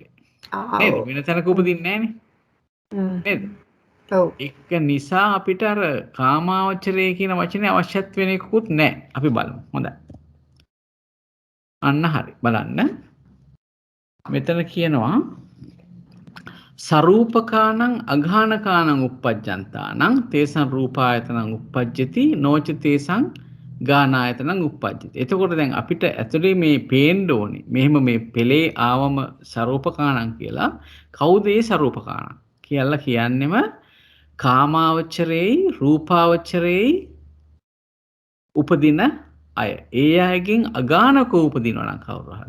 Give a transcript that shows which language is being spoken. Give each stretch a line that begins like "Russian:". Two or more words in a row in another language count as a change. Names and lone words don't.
Sinhala: නේද? වෙන තැනක උපදින්නේ නැහනේ. නේද? ඔව්. ඒක නිසා අපිට අර කාමාවචරය කියන වචනේ අවශ්‍යත් වෙන එකකුත් නැහැ. අපි බලමු. හොඳයි. අන්න හරි. බලන්න. මෙතන කියනවා
Pali: සරූපකානං අඝානකානං uppajjantāනං තේසං රූපායතනං uppajjati නොච තේසං ගානායතනං uppajjati.
Sinhala: එතකොට දැන් අපිට ඇතුලේ මේ පේන්න ඕනේ. මෙහෙම මේ පෙළේ ආවම සරූපකානං කියලා. කවුද ඒ සරූපකානං? කියලා කියන්නෙම කාමාවචරයේ රූපාවචරයේ උපදින අය. ඒ අයගෙන් අගානක උපදිනවා නම් කවුරු හරි.